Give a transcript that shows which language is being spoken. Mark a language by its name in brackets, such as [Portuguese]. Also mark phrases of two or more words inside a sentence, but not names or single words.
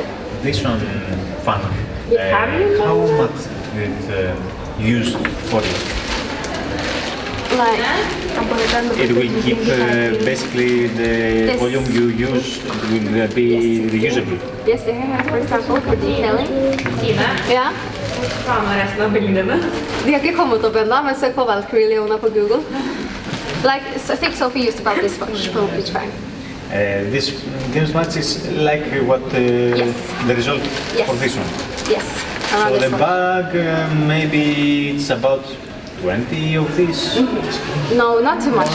[English] This one, fun. Have you How much did it used for you? Like It will keep basically the volume you use will be reusable. Yes, for example, for detailing. [Norwegian] Ja. De har ikke kommet opp ennå, men søk på Valkyrie Leona på Google. [English] Like, so I think Sophie used about this much for each frame. This much is like what the result for this one. Yes. So the bag, maybe it's about 20 of these? No, not too much.